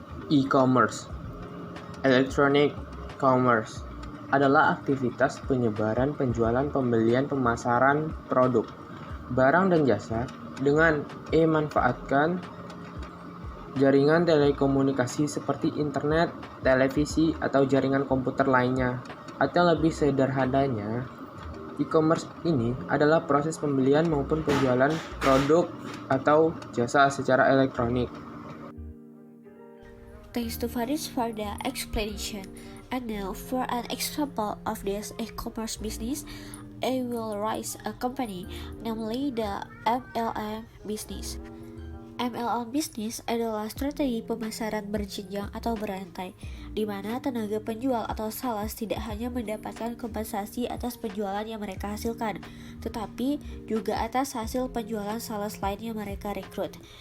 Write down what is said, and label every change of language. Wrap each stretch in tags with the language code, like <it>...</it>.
<id>E-commerce, electronic commerce, adalah aktivitas penyebaran, penjualan, pembelian, pemasaran produk, barang dan jasa dengan manfaatkan jaringan telekomunikasi seperti internet, televisi, atau jaringan komputer lainnya. Atau lebih sederhananya, e-commerce ini adalah proses pembelian maupun penjualan produk atau jasa secara elektronik.</id> <en>Thanks to Faris for the explanation. And now for an example of this e-commerce business, I will raise a company, namely the MLM business.</en> <id>MLM business adalah strategi pemasaran berjenjang atau berantai, di mana tenaga penjual atau sales tidak hanya mendapatkan kompensasi atas penjualan yang mereka hasilkan, tetapi juga atas hasil penjualan sales lain yang mereka rekrut.</id>